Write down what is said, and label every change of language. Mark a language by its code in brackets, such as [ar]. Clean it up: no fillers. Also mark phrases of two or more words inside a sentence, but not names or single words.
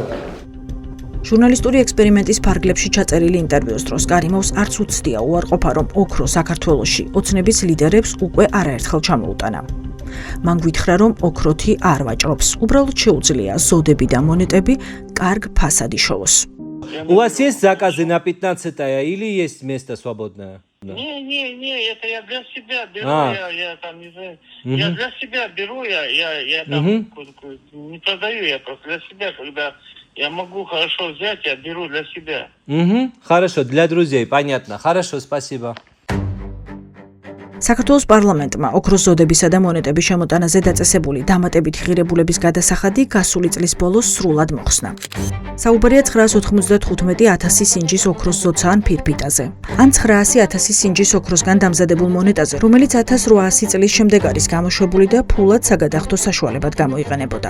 [ka] ჟურნალისტური ექსპერიმენტის ფარგლებში ჩაწერილი ინტერვიუს დროს კარიმოვს არც უცდია უარყოფა, რომ ოქრო საქართველოში ოცნების ლიდერებს უკვე არაერთხელ ჩამოუტანა. მან გვითხრა, რომ ოქროთი არ ვაჭრობს, უბრალოდ შეუძლია ზოდები და მონეტები კარგ фасад იშოვოს. [ru] У вас есть заказы на 15-е или есть место свободное? Не, это я для себя беру, я там не знаю. Я для себя беру, я там не продаю, я просто для себя, когда я могу хорошо взять, я беру для себя. Хорошо, для друзей, понятно. Хорошо, спасибо. [ka] საქართველოს პარლამენტმა ოქროს ზოდებისა და მონეტების შემოტანაზე დაწესებული დამატებითი ღირებულების გადასახადი გასული წლის ბოლოს სრულად მოხსნა. საუბარია 995,000 სინჯის ოქროს ზოდსა ან ფირფიტაზე, ან 900,000 სინჯის ოქროსგან დამზადებულ მონეტაზე, რომელიც 1800 წლის შემდეგ არის გამოშვებული და ფულად საგადახდო საშუალებად გამოიყენებოდა.